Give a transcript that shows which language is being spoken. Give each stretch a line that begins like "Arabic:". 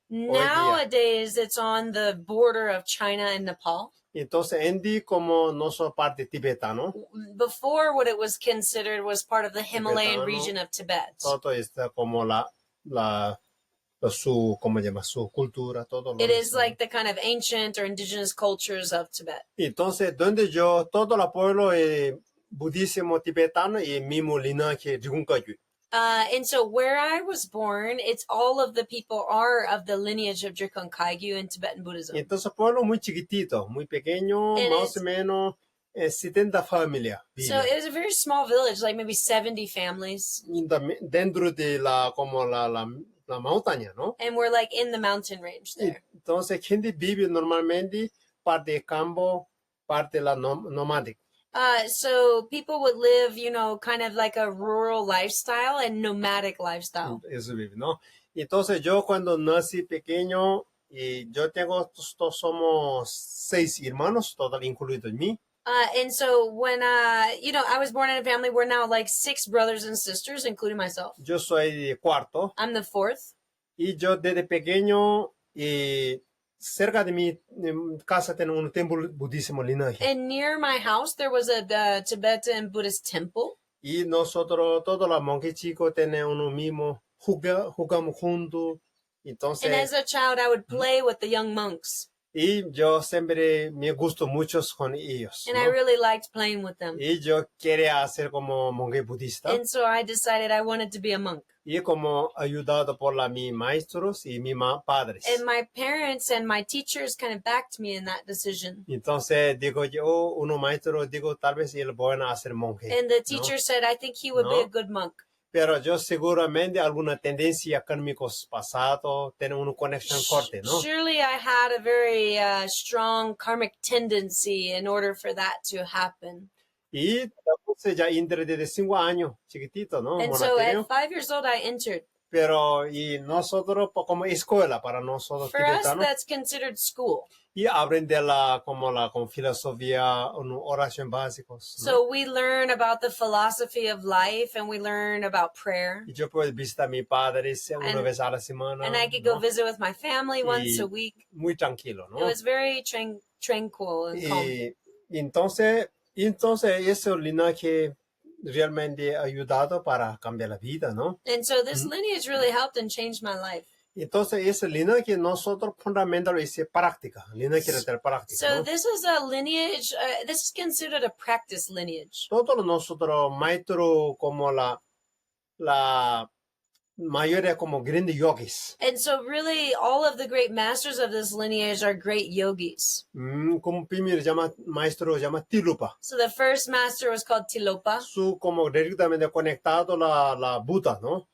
English: Nowadays, it's on the border of China and Nepal.
Spanish: Entonces, Endi como no son parte tibetano.
English: Before, what it was considered was part of the Himalayan
Spanish: Tibetano.
English: region of Tibet.
Spanish: Todo está como su, ¿cómo se llama? Su cultura, todo lo
English: It is
Spanish: mismo.
English: like the kind of ancient or indigenous cultures of Tibet.
Spanish: Entonces, todo el pueblo budismo tibetano y el mismo linaje Drikung Kagyu.
English: And so where I was born, it's all of the people are of the lineage of Drikung Kagyu in Tibetan Buddhism.
Spanish: Entonces, pueblo muy chiquitito, muy pequeño, más o menos 70 familias.
English: So it was a very small village, like maybe 70 families.
Spanish: Dentro de la montaña, ¿no?
English: And we're like in the mountain range there.
Spanish: Entonces, gente vive normalmente parte de campo, parte la nomadic.
English: So people would live, kind of like a rural lifestyle and nomadic lifestyle.
Spanish: Eso vive, ¿no? Entonces, yo cuando nací pequeño, y todos somos 6 hermanos, total incluido en mí.
English: And so when, I was born in a family, we're now like 6 brothers and sisters, including myself.
Spanish: Yo soy cuarto.
English: I'm the 4th.
Spanish: Y yo desde pequeño, cerca de mi casa tengo un templo budismo lineage.
English: And near my house, there was a Tibetan Buddhist temple.
Spanish: Y nosotros, todos los monjes chicos, tenemos uno mismo, jugamos juntos. Entonces,
English: And as a child, I would play with the young monks.
Spanish: y yo siempre me gusto mucho con ellos.
English: And
Spanish: ¿no?
English: I really liked playing with them.
Spanish: Y yo quería ser como monje budista.
English: And so I decided I wanted to be a monk.
Spanish: Y como ayudado por mis maestros y mis padres.
English: And my parents and my teachers kind of backed me in that decision.
Spanish: Entonces digo yo, uno maestro, digo tal vez él van a ser monje.
English: And the teacher said, I think he would be a good monk.
Spanish: Pero yo seguramente alguna tendencia kármicos pasado tiene una conexión fuerte, ¿no?
English: Surely I had a very strong karmic tendency in order for that to happen.
Spanish: Y entonces ya entré desde 5 años, chiquitito, ¿no?
English: And so at
Spanish: Monasterio.
English: 5 years old, I entered.
Spanish: Pero y nosotros como escuela para nosotros For us, tibetanos. that's considered school. Y aprender con filosofía, oración básicos. ¿no?
English: So we learn about the philosophy of life and we learn about prayer.
Spanish: Y yo puedo visitar a mi padre una vez a la semana.
English: And I could go
Spanish: ¿no?
English: visit with my family once a week.
Spanish: Muy tranquilo, ¿no?
English: It was very tranquil and calm.
Spanish: Y entonces ese linaje realmente ha ayudado para cambiar la vida, ¿no?
English: And so this lineage really helped and changed my life.
Spanish: Entonces ese linaje nosotros fundamentalmente es práctica, linaje de práctica,
English: So
Spanish: ¿no?
English: this is a lineage, this is considered a practice lineage.
Spanish: Todos nosotros maestros como la mayoría como grandes yogis.
English: And so really all of the great masters of this lineage are great yogis.
Spanish: Como primero maestro llama Tilupa.
English: So the first master was called Tilopa.
Spanish: Su como directamente conectado la Buda, ¿no?